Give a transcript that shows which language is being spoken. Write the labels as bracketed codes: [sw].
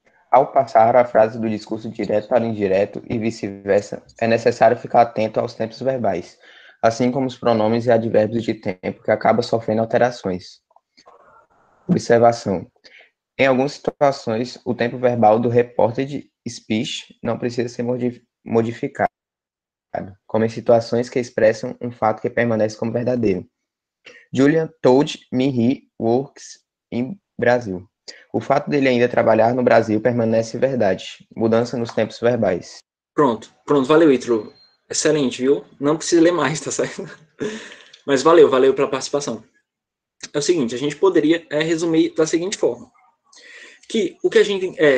[pt] Ao passar a frase do discurso direto para o indireto e vice-versa, é necessário ficar atento aos tempos verbais, assim como os pronomes e advérbios de tempo, que acabam sofrendo alterações. Observação. Em algumas situações, o tempo verbal do reported speech não precisa ser modificado, como em situações que expressam um fato que permanece como verdadeiro. [en] Julian told me he works in Brasil. [pt] O fato dele ainda trabalhar no Brasil permanece verdade. Mudança nos tempos verbais. Pronto, valeu, Ítalo. Excelente, viu? Não precisa ler mais, tá certo? Mas valeu pela participação. É o seguinte, a gente poderia resumir da seguinte forma. Que o que a gente...